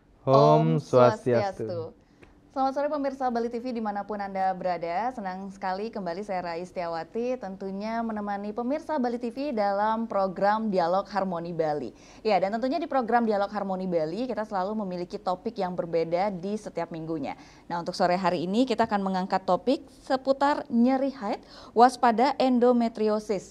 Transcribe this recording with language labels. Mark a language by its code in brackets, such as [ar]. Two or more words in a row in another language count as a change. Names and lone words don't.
[id] Om Om Swastiastu. Swastiastu. Selamat sore pemirsa Bali TV dimanapun Anda berada. Senang sekali kembali saya Rais Setiawati tentunya menemani pemirsa Bali TV dalam program Dialog Harmoni Bali. Ya, dan tentunya di program Dialog Harmoni Bali kita selalu memiliki topik yang berbeda di setiap minggunya. Nah, untuk sore hari ini kita akan mengangkat topik seputar nyeri haid, waspada endometriosis.